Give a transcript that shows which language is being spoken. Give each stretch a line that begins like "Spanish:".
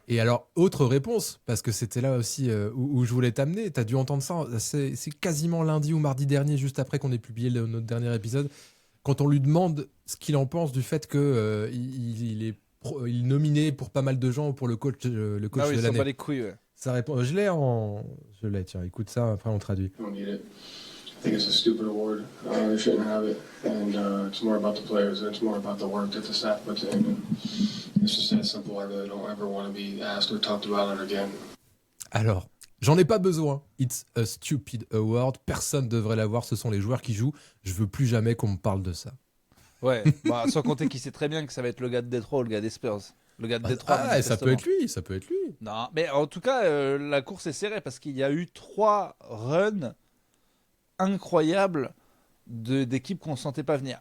French: Et alors, autre réponse, parce que c'était là aussi où je voulais t'amener, t'as dû entendre ça, c'est quasiment lundi ou mardi dernier, juste après qu'on ait publié notre dernier épisode, quand on lui demande ce qu'il en pense du fait que il est nominé pour pas mal de gens pour le coach de l'année. Ah oui, pas les couilles, ouais. Ça répond, je l'ai, tiens, écoute ça, après on traduit.
English: I think it's a stupid award. They shouldn't have it, and it's more about the players and it's more about the work that the staff puts in. And it's just that simple. I really don't ever want to be asked or talked about it again.
French: Alors, j'en ai pas besoin.
English: It's a stupid award.
French: Personne devrait l'avoir. Ce sont les joueurs qui jouent. Je veux plus jamais qu'on me parle de ça. Ouais, bah, sans compter qu'il sait très bien que ça va être le gars de Détroit ou le gars des Spurs. Le gars de Détroit. Ça peut être lui, ça peut être lui. Non, mais en tout cas, la course est serrée parce qu'il y a eu 3 runs incroyables d'équipes qu'on ne sentait pas venir.